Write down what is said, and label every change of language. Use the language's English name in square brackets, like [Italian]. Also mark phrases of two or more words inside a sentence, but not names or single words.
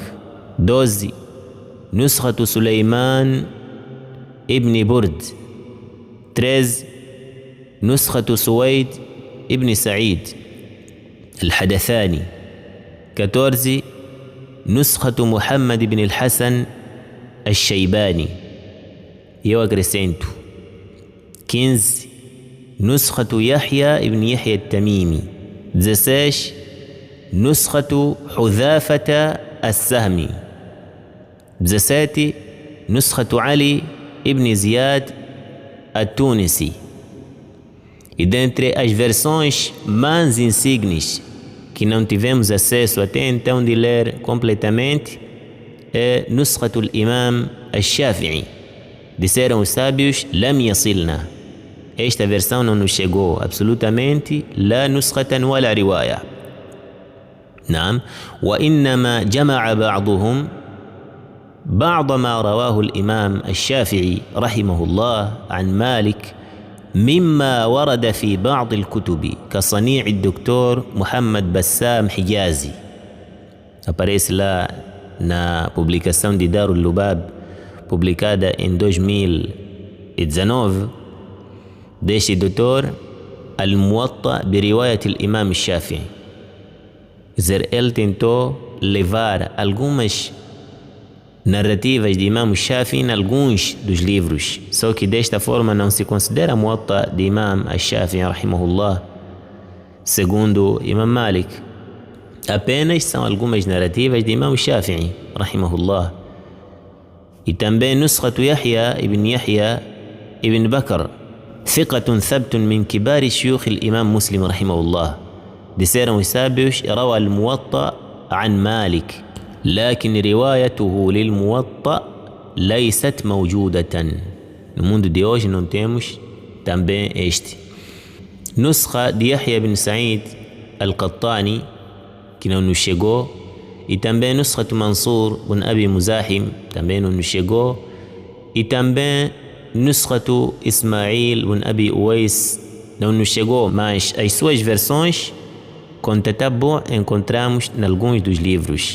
[Arabic] 12. نسخة سليمان ابن برد. 13. نسخة سويد ابن سعيد الحدثاني. 14 نسخة محمد بن الحسن الشيباني. [Portuguese] Eu acrescento 15 [Arabic] نسخة يحيى ابن يحيى التميمي. 16 نسخة حذافة السهمي. 17 نسخة علي ابن زياد التونسي. [Portuguese] E dentre as versões mais insignes que não tivemos acesso até então de ler completamente é Nusratul Imam al-Shafi'i. Disseram os sábios, [Arabic] لم يصلنا. [Portuguese] Esta versão não nos chegou absolutamente, [Arabic] لا نسخة ولا رواية. نعم. وإنما جمع بعضهم بعض ما رواه الإمام الشافعي رحمه الله عن مالك مما ورد في بعض الكتب كصنيع الدكتور محمد بسام حجازي. [Portuguese] Aparece lá na publicação de Darul Lubab, publicada em 2019, deste doutor, Al-Muwatta biriwayat al-Imam al-Shafi'i. Ele tentou levar algumas narrativas de Imam Shafi'i em alguns dos livros, só que desta forma não se considera Muwatta de Imam Shafi'i rahimahullah, segundo Imam Malik. Apenas são algumas narrativas de Imam Shafi'i rahimahullah. E também Nuskhatu Yahya ibn Bakr, [Arabic] ثقة ثبت من كبار شيوخ الإمام مسلم رحمه الله. [Portuguese] disseram os sábios, [Arabic] روى الموطأ عن مالك لكن روايته للموطأ ليست موجودة. [Portuguese] No mundo de hoje não temos também este. Nusxa de Yahya ibn Sa'id al-Qattani, que não nos chegou, e também Nuskhatu Mansur ibn Abi Muzahim, também não nos chegou, e também Nuskhatu Ismail ibn Abi Uwais não nos chegou, mas as suas versões com tatabu encontramos em alguns dos livros.